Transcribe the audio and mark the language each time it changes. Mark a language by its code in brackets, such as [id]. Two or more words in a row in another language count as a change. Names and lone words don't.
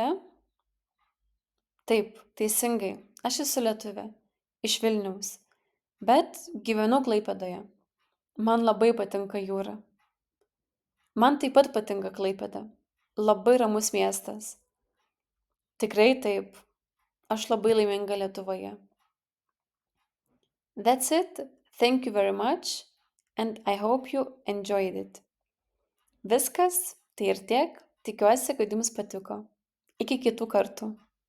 [lt] Taip, teisingai. Aš esu lietuvė. Iš Vilniaus. Bet gyvenu Klaipėdoje. Man labai patinka jūra. Man taip pat patinka Klaipėda. Labai ramus miestas. Tikrai taip. Aš labai laiminga Lietuvoje. [en] That's it. Thank you very much. And I hope you enjoyed it. [lt] Viskas, tai ir tiek. Tikiuosi, kad jums patiko. Iki kitų kartų.